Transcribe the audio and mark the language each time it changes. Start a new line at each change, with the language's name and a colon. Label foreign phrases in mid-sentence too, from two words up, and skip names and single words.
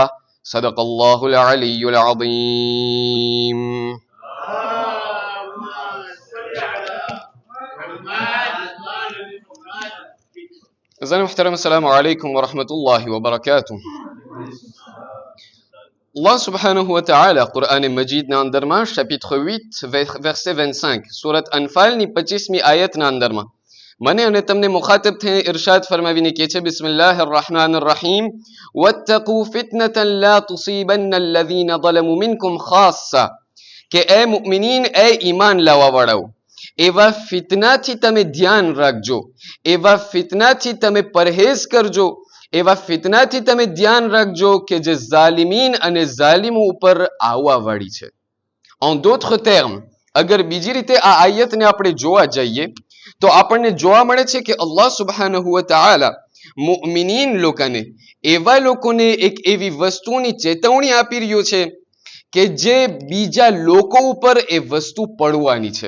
Arabic: صدق الله العلي العظيم. أزان محترم، السلام عليكم ورحمة الله وبركاته. الله سبحانه وتعالى
Gujarati: Quran Majid na અંદરમાં
French: chapitre 8 verset 25
Gujarati: સુરત અનફાલ ની 25મી આયતના અંદરમાં મને અને તમને મુખાતબ થઈને ઇરશાદ ફરમાવીને કહે છે:
Arabic: بسم الله الرحمن الرحيم. واتقوا فتنة لا تصيبن الذين ظلموا منكم خاصة.
Gujarati: કે એ મુમિનીન, એ ઈમાન લાવવાવાળાઓ, એવા ફિતનાથી તમે ધ્યાન રાખજો, એવા ફિતનાથી તમે પરહેઝ કરજો, એવા ફિતનાથી તમે ધ્યાન રાખજો કે જે ઝાલિમીન અને ઝાલિમો ઉપર આવવાવાળી છે.
French: En d'autres termes,
Gujarati: અગર બીજી રીતે આ આયતને આપણે જોવા જઈએ તો આપણને જોવા મળે છે કે
Arabic: الله سبحانه وتعالى
Gujarati: મુમિનીન લોકોને, એવા લોકોને એક એવી વસ્તુની ચેતવણી આપી રહ્યો છે કે જે બીજા લોકો ઉપર એ વસ્તુ પડવાની છે.